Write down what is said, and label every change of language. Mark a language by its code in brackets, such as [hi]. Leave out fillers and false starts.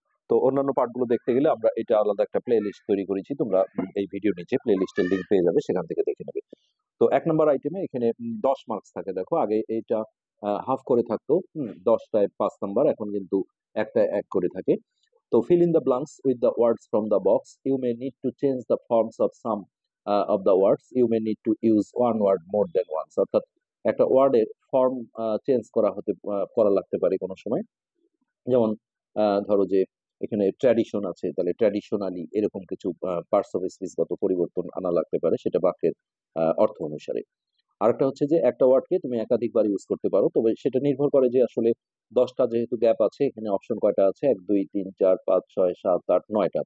[bn] তো অন্যান্য পার্টগুলো দেখতে গেলে আমরা এটা আলাদা একটা প্লে লিস্ট তৈরি করেছি। তোমরা এই ভিডিও নিচে প্লে লিস্টের লিঙ্ক পেয়ে যাবে, সেখান থেকে দেখে নেবে। তো 1 নম্বর আইটেমে এখানে 10 মার্কস থাকে। দেখো, আগে এইটা হাফ করে থাকতো, 10টায় 5 নাম্বার, এখন কিন্তু একটা 1 করে থাকে। [en] তো fill in the blanks with the words from the box. You may need to change the forms of some of the words. You may need to use one word more than once. [bn] অর্থাৎ একটা ওয়ার্ডের form change করা লাগতে পারে কোনো সময়। যেমন ধরো যে এখানে ট্র্যাডিশন আছে, তাহলে ট্র্যাডিশনালি এরকম কিছু পার্টস অফ স্পিচগত পরিবর্তন আনা লাগতে পারে, সেটা বাক্যের অর্থ অনুসারে। আরেকটা হচ্ছে যে একটা ওয়ার্ডকে তুমি একাধিকবার ইউজ করতে পারো, তবে সেটা নির্ভর করে যে আসলে 10টা যেহেতু গ্যাপ আছে, এখানে অপশন কয়টা আছে, 1 2 3 4 5 6 7 8 9টা।